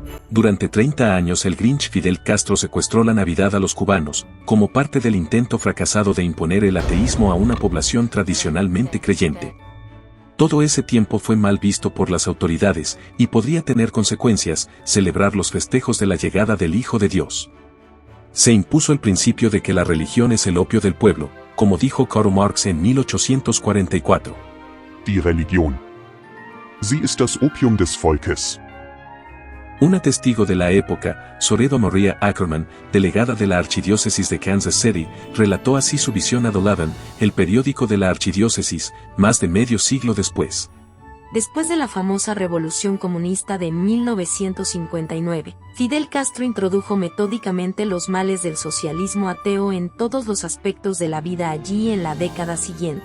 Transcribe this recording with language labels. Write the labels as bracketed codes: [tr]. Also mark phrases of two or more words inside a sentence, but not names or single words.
[es] Durante 30 años el Grinch Fidel Castro secuestró la Navidad a los cubanos, como parte del intento fracasado de imponer el ateísmo a una población tradicionalmente creyente. Todo ese tiempo fue mal visto por las autoridades, y podría tener consecuencias, celebrar los festejos de la llegada del Hijo de Dios. Se impuso el principio de que la religión es el opio del pueblo, como dijo Karl Marx en 1844. [de] Die Religion. Sie ist das Opium des Volkes. [es] Una testigo de la época, Soredo Maria Ackerman, delegada de la Archidiócesis de Kansas City, relató así su visión a Donovan, el periódico de la Archidiócesis, más de medio siglo después. Después de la famosa Revolución Comunista de 1959, Fidel Castro introdujo metódicamente los males del socialismo ateo en todos los aspectos de la vida allí en la década siguiente.